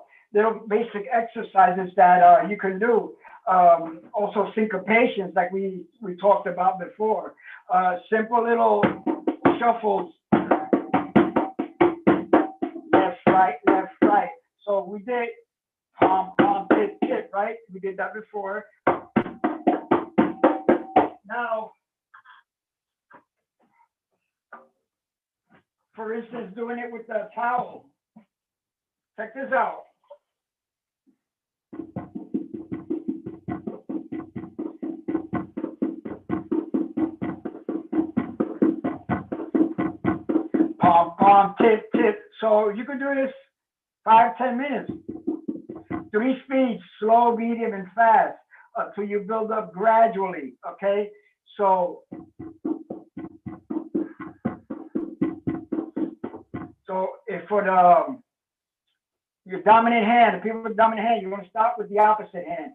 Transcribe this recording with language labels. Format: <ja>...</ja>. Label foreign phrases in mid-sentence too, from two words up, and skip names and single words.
<en>Little basic exercises that you can do. Also syncopations like we talked about before. Simple little shuffles, left, right. So we did pom, pom, tip, tip, right? We did that before. Now, for instance, doing it with the towel. Check this out. Pom, pom, tip, tip. So you can do this 5-10 minutes. 3 speeds, slow, medium, and fast, until you build up gradually, okay? So if for your dominant hand, the people with dominant hand, you want to start with the opposite hand.</en>